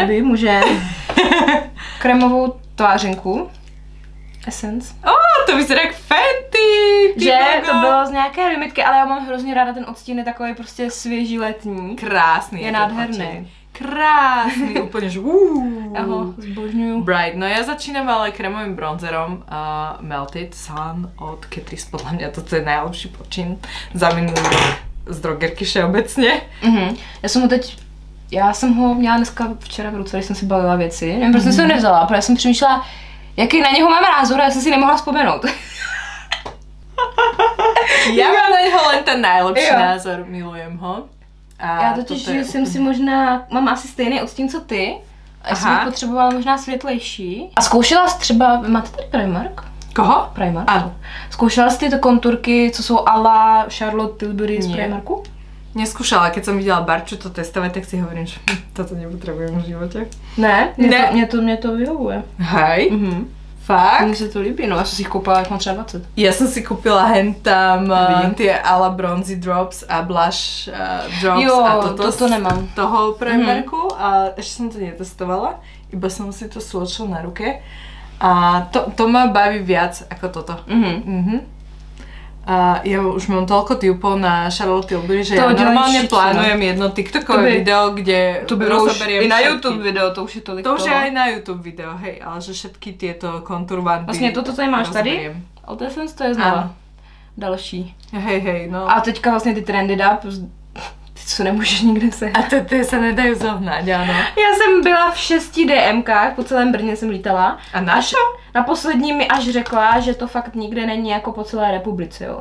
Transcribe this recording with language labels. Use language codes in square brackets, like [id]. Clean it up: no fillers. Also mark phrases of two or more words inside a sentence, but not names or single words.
[cs] Ďubi, může. Krémovou tvářinku. Essence. [sk] To vyzerá jak Fenty. [cs] Že to bylo z nějaké limitky, ale já mám hrozně ráda ten odstín, je takový prostě svěží letní. Krásný. Je nádherný. Krásný, úplne, že Ja ho zbožňuju. Bright. [sk] No ja začínam ale krémovým bronzerom Melted Sun od Catrice. Podľa mňa to je najlepší počin za minulý rok z drogerky všeobecně. [cs] Já jsem ho měla dneska včera v ruce, když jsem si balila věci. Nevím, proč jsem si ho nevzala, protože jsem přemýšlela, jaký na něho mám názor a já jsem si nemohla vzpomenout. [sk] Ja mám na něho len ten najlepší názor, milujem ho. [cs] A já totiž jsem si možná, mám asi stejný odstín co ty, a jsem bych potřebovala možná světlejší. A zkoušela jsi třeba, máte tady Primark? Koho? Primark. Ano. Zkoušela jsi ty konturky, co jsou a la Charlotte Tilbury z Primarku? [sk] Neskúšala, keď som videla Barču to testovať, tak si hovorím, že toto nepotrebujem v živote. [cs] Ne? Mně to vyhovuje. [sk] Hej? Fakt? [cs] Mně se to líbí, no já jsem si jich koupila, jak mám třeba 20. [sk] Ja som si kúpila hentam tie a la bronzy drops a [en] blush drops [sk] a toto nemám. Toho Primarku a ešte som to netestovala, iba som si to swatchila na ruke a to ma baví viac ako toto. A ja už mám toľko tipov na Charlotte Tilbury, že ja normálne plánujem jedno TikTokové video, kde rozoberiem [cs] i na YouTube video, to už je tolik. [sk] To už je aj na YouTube video, hej, ale že všetky tieto konturbandy [cs] vlastně toto tady máš tady? Od Essence to je znova. Další. [sk] Hej, no. [cs] A teďka vlastně ty trendy dá, ty co nemůžeš nikde sehnat. A ty se nedají zohnat, ano. Já jsem byla v 6 DMkách, po celém Brně jsem lítala. [sk] A na čo? [cs] Na poslední mi až řekla, že to fakt nikde není jako po celé republice, jo.